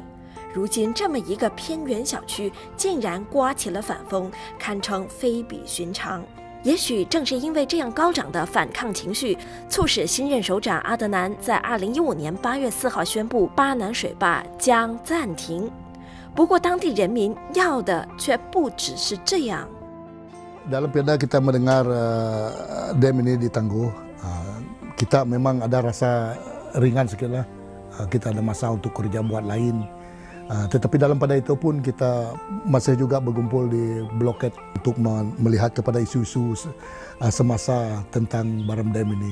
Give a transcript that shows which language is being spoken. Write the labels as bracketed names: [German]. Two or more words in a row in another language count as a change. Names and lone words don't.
[Chinese] 如今这么一个偏远小区竟然刮起了反风，堪称非比寻常。也许正是因为这样高涨的反抗情绪，促使新任首长阿德南在2015年8月4号宣布巴南水坝将暂停。不过当地人民要的却不只是这样。 [Malay] Dalam perda kita mendengar dam ini ditangguh, kita memang ada rasa ringan sikit lah. Kita ada masa untuk kerja buat lain. Tetapi dalam pada itu pun kita masih juga berkumpul di bloket untuk melihat kepada isu-isu semasa tentang Baram Dam ini.